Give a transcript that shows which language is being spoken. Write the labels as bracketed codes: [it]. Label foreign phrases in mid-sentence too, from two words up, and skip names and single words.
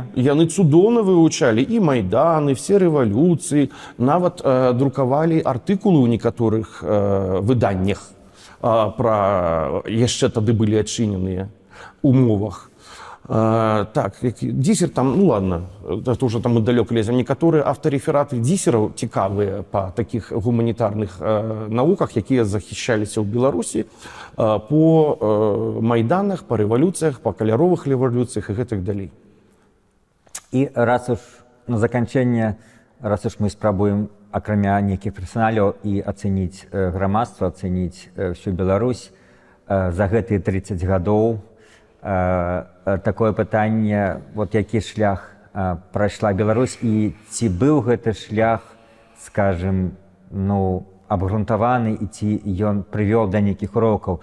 [be] Яны цудоўна вывучалі і Майданы, все рэвалюцыі, нават друкавалі артыкулы ў некаторых выданнях пра яшчэ тады былі адчыненыя умовах. Так, Дисер там, [ru] ну ладно, это уже там мы далёка лезем, [be] некаторыя аўтарэфераты Дисераў цікавыя па такіх гуманітарных навуках, якія захищаліся ў Беларусі по майданах, по рэвалюцыях, по каляровых рэвалюцыях і гэтак далей. І раз уж на заканчэнне, раз уж мы спрабуем акрамя нейкіх персаналяў і ацэніць грамадства, ацэніць всю Беларусь за гэтыя 30 гадоў, такое пытанне, вот які шлях прайшла Беларусь і ці быў гэты шлях, скажем, ну, абгрунтаваны і ці ён прывёл да нейкіх урокаў.